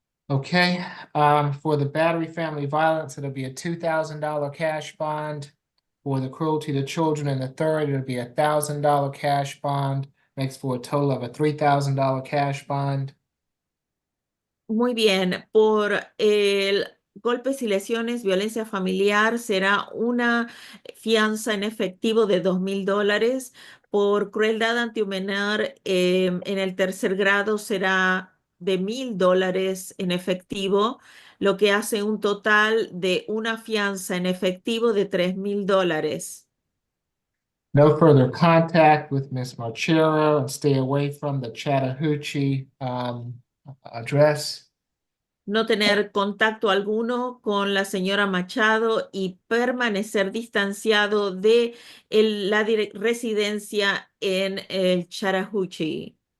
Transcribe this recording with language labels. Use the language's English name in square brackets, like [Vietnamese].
[English] Okay, for the battery family violence, it'll be a $2,000 cash bond. For the cruelty to children in the third, it'll be a $1,000 cash bond. Makes for a total of a $3,000 cash bond. [Spanish] Muy bien, por el golpes y lesiones, violencia familiar, será una fianza en efectivo de $2,000. Por crueldad ante un menor en el tercer grado será de $1,000 en efectivo, lo que hace un total de una fianza en efectivo de $3,000. [English] No further contact with Ms. Marchero and stay away from the Chattahoochee address. [Spanish] No tener contacto alguno con la señora Machado y permanecer distanciado de la residencia en el Chattahoochee.